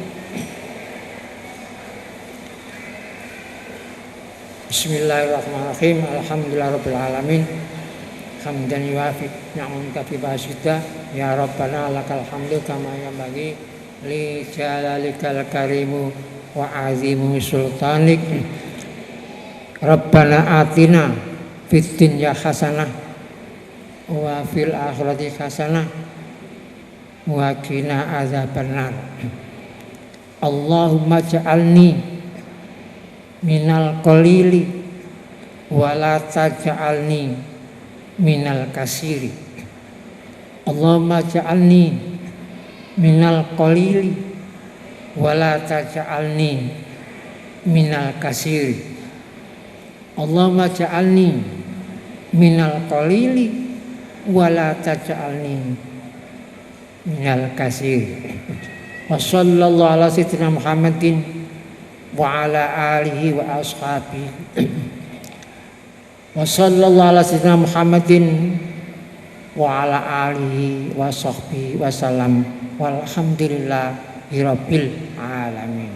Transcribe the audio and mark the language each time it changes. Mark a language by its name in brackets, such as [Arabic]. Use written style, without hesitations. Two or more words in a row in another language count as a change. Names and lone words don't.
[Arabic] بسم الله الرحمن الرحيم. الحمد لله رب العالمين. حمدا يوافي نعمك في بشيدا يا ربنا لك الحمد كما ينبغي لجلالك الكريم وعظيم سلطانك. ربنا آتنا في الدنيا حسنة وفي الآخرة حسنة وقنا عذاب النار. اللهم اجعلني من القليل ولا تجعلني من الكثير. اللهم اجعلني من القليل ولا تجعلني من الكثير. اللهم اجعلني من القليل ولا تجعلني من الكثير. وصلى الله على سيدنا محمد وعلى آله وأصحابه. وصلى الله على سيدنا محمد وعلى آله وصحبه وسلم والحمد لله رب العالمين.